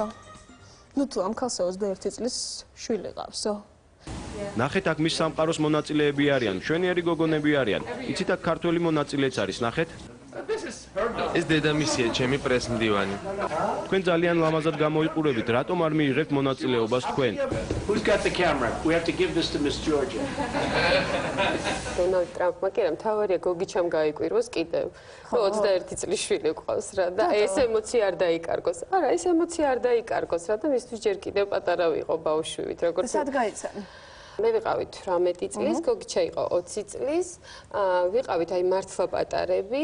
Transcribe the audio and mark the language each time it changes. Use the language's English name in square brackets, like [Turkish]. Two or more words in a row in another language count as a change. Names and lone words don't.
[Georgian] ნუ თუ ამ ქალს 21 წლის შვილი ყავსო. ნახეთ აქ მის სამყაროს მონაწილეები არიან, მშვენიერი გოგონები არიან. იცით აქ ქართველი მონაწილეც არის, ნახეთ. ეს დედამისია, ჩემი პრესმდივანი. თქვენ ძალიან ლამაზად გამოიყურებით, რატომ არ მიიღებთ მონაწილეობას თქვენ? [English] Who's got the camera? We have to give this to Miss Georgia. [Georgian] დონალდ ტრამპმა კი რა მთავარია გოგიჩამ გაიკვიროს კიდევ. ხო 21 წლის შვილი ყავს რა და ეს ემოცია არ დაიკარგოს. არა, ეს ემოცია არ დაიკარგოს რა და მისთვის ჯერ კიდევ პატარა ვიყო ბავშვივით, როგორც სად გაიცანი? მე ვიყავით 18 წლის, გოგიჩა იყო 20 წლის, ვიყავით აი მართლა პატარები